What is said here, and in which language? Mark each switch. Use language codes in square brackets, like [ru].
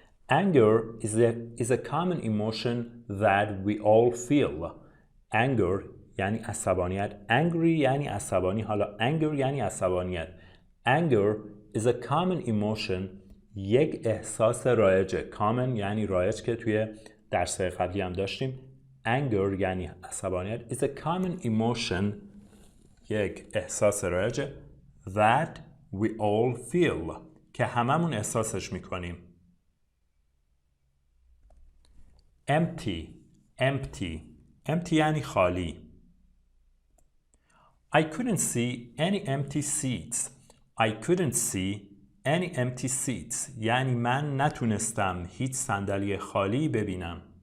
[en] Anger is a common emotion that we all feel. Anger [fa] یعنی عصبانیت. angry یعنی عصبانی. حالا anger یعنی عصبانیت. [en] anger is a common emotion. [fa] یک احساس رایجه. common یعنی رایج که توی درس‌های قبلی هم داشتیم. [en] anger [fa] یعنی عصبانیت [en] is a common emotion. [fa] یک احساس رایجه [en] that we all feel [fa] که هممون احساسش میکنیم. empty یعنی خالی. [en] I couldn't see any empty seats. [fa] یعنی من نتونستم هیچ صندلی خالی ببینم.